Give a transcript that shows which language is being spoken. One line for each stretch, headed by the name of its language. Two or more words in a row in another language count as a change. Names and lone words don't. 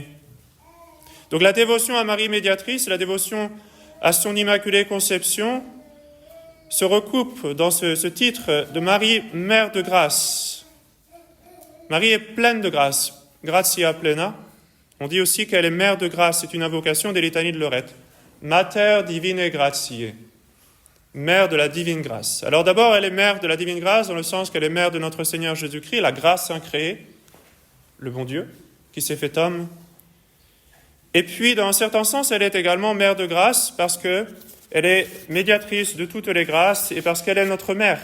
French: Donc la dévotion à Marie médiatrice, la dévotion à son Immaculée Conception, se recoupe dans ce titre de Marie, mère de grâce. Marie est pleine de grâce,
Latin: gratia plena.
French: On dit aussi qu'elle est mère de grâce, c'est une invocation des litanies de Lorette.
Latin: Mater divinae gratiae,
French: mère de la divine grâce. Alors d'abord, elle est mère de la divine grâce dans le sens qu'elle est mère de notre Seigneur Jésus-Christ, la grâce incréée, le bon Dieu, qui s'est fait homme. Et puis, dans un certain sens, elle est également mère de grâce parce qu'elle est médiatrice de toutes les grâces et parce qu'elle est notre mère.